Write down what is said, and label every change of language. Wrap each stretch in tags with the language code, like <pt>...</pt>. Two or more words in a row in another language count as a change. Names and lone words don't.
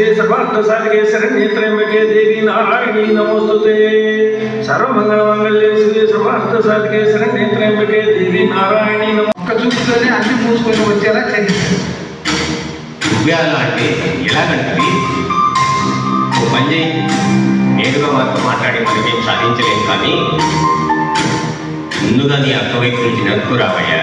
<sa>सर्वार्थसाधिके शरण्ये त्र्यंबके देवी नारायणी नमोस्तुते सर्वमंगलमांगल्ये शिवे सर्वार्थसाधिके शरण्ये त्र्यंबके देवी नारायणी नमः</sa> <te>చూసుకొని అన్ని మూసుకొని వచ్చేలా చేయండి. ఉద్యాలు అంటే ఎలాగంటే ఓ పని చేయి, నేరుగా వారితో మాట్లాడి మనమేం సాధించలేం, కానీ ముందుగా నీ అక్క వైపు నుంచి నడుపు రావయ్యా.</te>